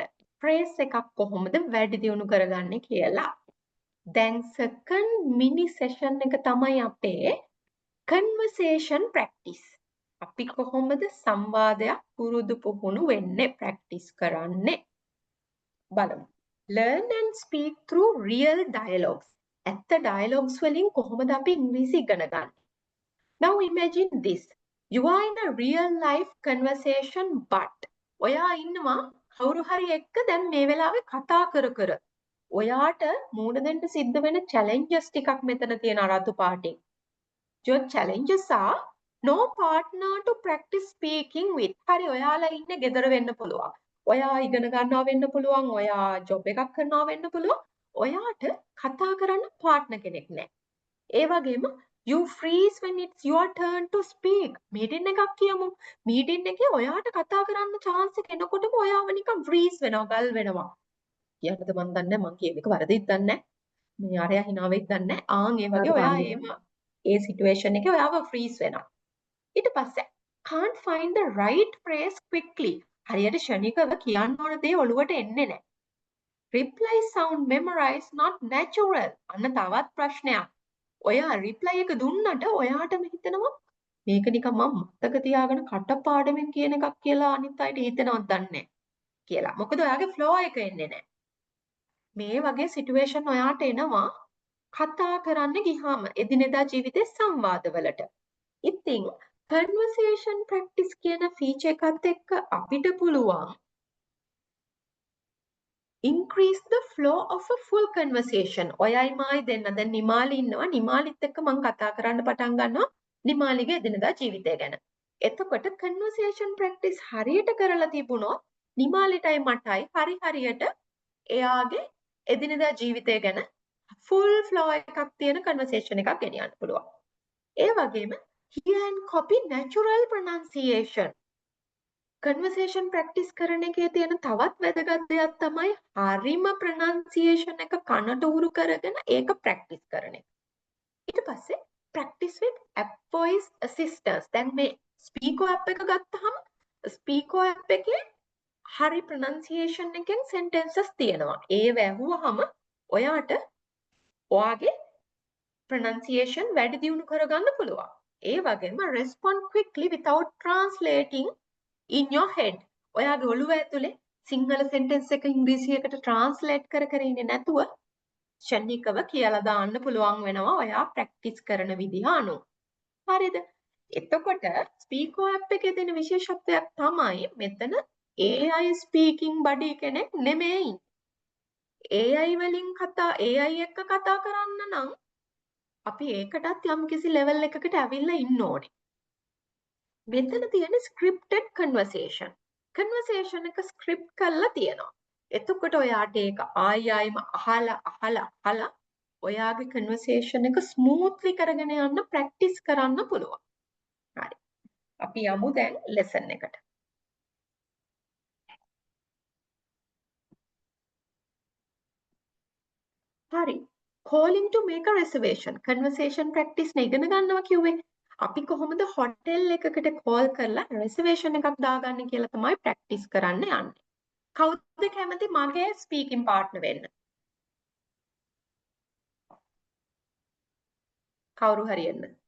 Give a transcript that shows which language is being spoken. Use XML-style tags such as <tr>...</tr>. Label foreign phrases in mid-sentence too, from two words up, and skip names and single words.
<si>phrase එකක් කොහොමද වැඩි දියුණු කරගන්නේ කියලා. දැන්</si> <en>second mini session</en> <si>එක තමයි අපේ conversation practice. අපි කොහොමද සංවාදයක් පුරුදු පුහුණු වෙන්නේ practice කරන්නේ. බලමු.</si> <en>Learn and speak through real dialogues.</en> <si>ඇත්ත dialogues වලින් කොහොමද අපි ඉංග්‍රීසි ඉගෙන ගන්නේ.</si> <en>Now imagine this. You are in a real life conversation but</en> <si>ඔයා ඉන්නවා කවුරු හරි එක්ක දැන් මේ වෙලාවේ කතා කර ඔයාට මූණ දෙන්න සිද්ධ වෙන challenges ටිකක් මෙතන තියෙන රතු පාටින්.</si> <en>Your challenges are no partner to practice speaking with.</en> <si>හරි ඔයාලා ඉන්නේ ගෙදර වෙන්න පුළුවන්. ඔයා ඉගෙන ගන්නවා වෙන්න පුළුවන්. ඔයා job එකක් කරනවා වෙන්න පුළුවන්. ඔයාට කතා කරන්න partner කෙනෙක් නැහැ. ඒ වගේම</si> <en>you freeze when it's your turn to speak.</en> <si>meeting එකක් කියමු. meeting එකේ ඔයාට කතා කරන්න chance එක එනකොටම ඔයාව නිකන් freeze වෙනවා, ගල් වෙනවා. කියන්නද මන් දන්නේ මං කියන එක වැරදිද දන්නේ නැහැ. මේ අරයා hina වෙයිද දන්නේ නැහැ. ආන් ඒ වගේ ඔයා ඒ situation එකේ ඔයාව freeze වෙනවා. ඊට පස්සේ</si> <en>can't find the right phrase quickly.</en> <si>හරියට ෂණිකව කියන්න ඕන දේ ඔළුවට එන්නේ නැහැ.</si> <en>reply sound memorize not natural.</en> <si>අන්න තවත් ප්‍රශ්නයක්. ඔයා reply එක දුන්නට ඔයාටම හිතෙනවා මේක නිකන් මම මතක තියාගෙන කටපාඩමින් කියන එකක් කියලා අනිත් අයට හිතෙනවද දන්නේ කියලා. මොකද ඔයාගේ flow එක එන්නේ නැහැ. මේ වගේ සිටුේෂන් ඔයාට එනවා කතා කරන්න ගියාම එදිනෙදා ජීවිතේ සංවාදවලට.</si> <en>ඉතින් conversation practice</en> <si>කියන feature එකත් එක්ක අපිට පුළුවන්</si> <en>increase the flow of a full conversation.</en> <si>ඔයයි මායි දෙන්න දැන් නිමාලි ඉන්නවා. නිමාලිත් එක්ක මම කතා කරන්න පටන් ගන්නවා නිමාලිගේ එදිනෙදා ජීවිතය ගැන. එතකොට</si> <en>conversation practice</en> <si>හරියට කරලා තිබුණොත් නිමාලිටයි මටයි හරියට එයාගේ එදිනෙදා ජීවිතය ගැන</si> <en>full flow</en> <si>එකක් තියෙන conversation එකක් ගෙනියන්න පුළුවන්. ඒ වගේම</si> <en>hear and copy natural pronunciation. conversation practice</en> <si>කරන එකේ තියෙන තවත් වැදගත් දෙයක් තමයි හරිම pronunciation එක කනට උරු කරගෙන ඒක practice කරන එක. ඊට පස්සේ</si> <en>practice with app voice assistance.</en> <si>දැන් මේ Speako app එක ගත්තාම Speako app එකේ හරි pronunciation එකෙන් sentences තියෙනවා. ඒ වැහුවහම ඔයාට ඔයාගේ pronunciation වැඩි දියුණු කරගන්න පුළුවන්. ඒ වගේම</si> <en>respond quickly without translating in your head.</en> <si>ඔයාගේ ඔළුව ඇතුලේ සිංහල sentence එක ඉංග්‍රීසියකට translate කර ඉන්නේ නැතුව ෂණිකව කියලා දාන්න පුළුවන් වෙනවා ඔයා practice කරන විදිහ අනුව. හරිද? එතකොට Speako app එකේ තියෙන විශේෂත්වයක් තමයි මෙතන AI speaking buddy කෙනෙක් නෙමෙයි. AI වලින් AI එක්ක කතා කරන්න නම් අපි ඒකටත් යම්කිසි level එකකට ඇවිල්ලා ඉන්න ඕනේ. මෙතන තියෙන</si> <en>scripted conversation.</en> <si>conversation එක script කරලා තියෙනවා. එතකොට ඔයාට ඒක ආයෙම අහලා ඔයාගේ conversation එක smoothly කරගෙන යන්න practice කරන්න පුළුවන්. හරි. අපි යමු දැන් lesson එකට. හරි.</si> <en>calling to make a reservation. conversation practice</en> <si>නේ ඉගෙන ගන්නවා කිව්වේ. අපි කොහොමද හොටෙල් එකකට call කරලා reservation එකක් දාගන්නේ කියලා තමයි practice කරන්න යන්නේ. කවුද කැමති මගේ</si> <en>speaking partner</en> <si>වෙන්න? කවුරු හරි එන්න.</si>